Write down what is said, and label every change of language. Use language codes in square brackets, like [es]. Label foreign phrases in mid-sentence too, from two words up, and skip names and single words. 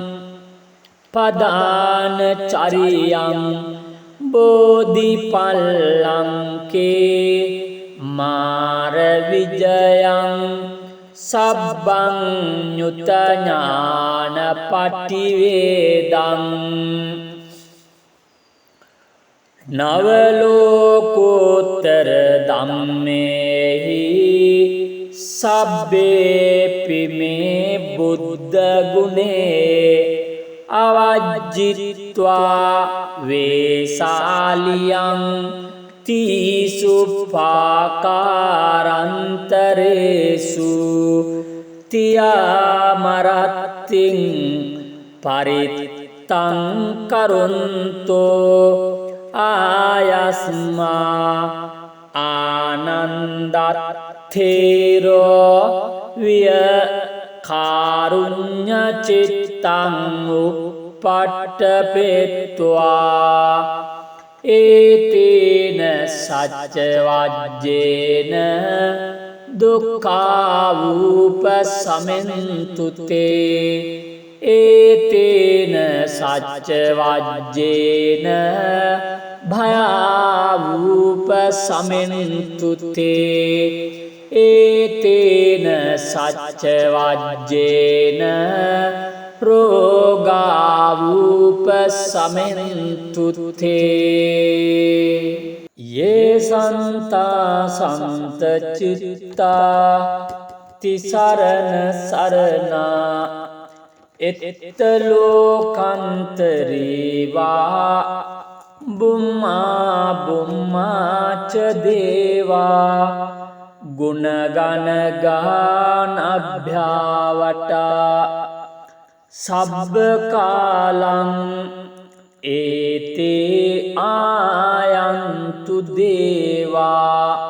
[pi] පදාන චරියං බෝධිපල්ලංකේ මාර විජයං සබ්බං ඤුත ඥාන පටිවේදං නවලෝකෝත්තර ධම්මේහි සබ්බේපි මේ බුද්ධ ගුණේ අවජ්ජිත්වා වේසාලියං තීසු පාකාරන්තරේසු තියාමරත්තිං පරිත්තං කරුන්තෝ ආයස්මා ආනන්දත්තේරෝ විය කාරුඤ්ඤ චිත්තං උප්පට්ඨපෙත්වා ඒතේන සච්ච වජ්ජේන දුක්ඛාවූපසමෙන්තුතේ ඒතේන සච්ච වජ්ජේන භයාවූපසමෙන්තුතේ ඒතේන සච්ච වජ්ජේන රෝගාවූපසමෙන්තුතේ යේ සන්තා සන්ත චිත්තා තිසරණ සරණා එත්ත ලෝකන්තරේවා බුම්මා බුම්මාච දේවා ගුණගණ ගානභ්‍යාවටා සබ්බ කාලං ඒතේ ආයන්තු දේවා